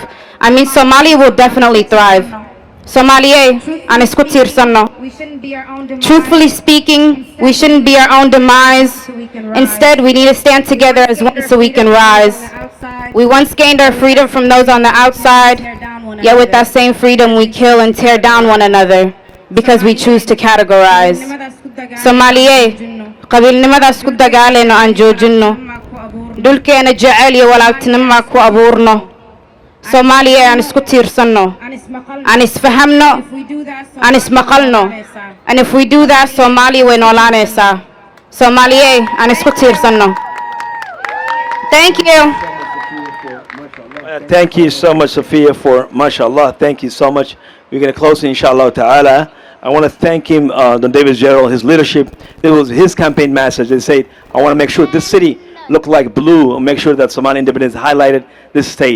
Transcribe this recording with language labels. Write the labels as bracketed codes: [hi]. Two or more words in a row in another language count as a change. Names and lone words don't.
[en] I mean, Somalia will definitely thrive. Somalia, truthfully speaking, we shouldn't be our own demise. Instead, we need to stand together as one so we can rise. We once gained our freedom from those on the outside, yet with that same freedom we kill and tear down one another because we choose to categorize. [so] Somalia, qabilnimadaas ku dagaaleyno aan joojinno, dhulkeena jecel iyo walaaltinimo aan ku abuurno. Somalia aan isku tiirsanno, aan isfahamno, aan ismaqalno. [en] And if we do that, [so] Somalia way noolaanaysaa. Somalia aan isku tiirsanno. [en] Thank you. Thank you so much, Sophia, for mashallah. Thank you so much. We're going to close, [ar] إن شاء الله تعالى. [en] I want to thank him, Don David Gerald, his leadership. It was his campaign message. They said, I want to make sure this city look like blue and make sure that Somali independence highlighted this state.